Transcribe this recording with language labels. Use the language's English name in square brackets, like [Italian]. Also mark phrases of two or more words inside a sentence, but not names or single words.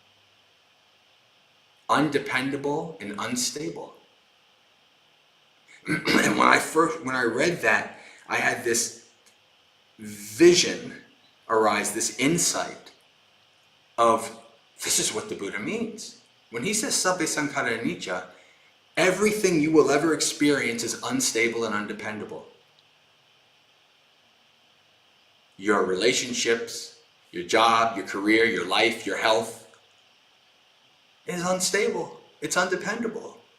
[English] Undependable and unstable. And when I read that, I had this vision arise, this insight of, this is what the Buddha means. When he says [Pali] sabbe sankhara anicca, [English] everything you will ever experience is unstable and undependable. Your relationships, your job, your career, your life, your health is unstable. It's undependable.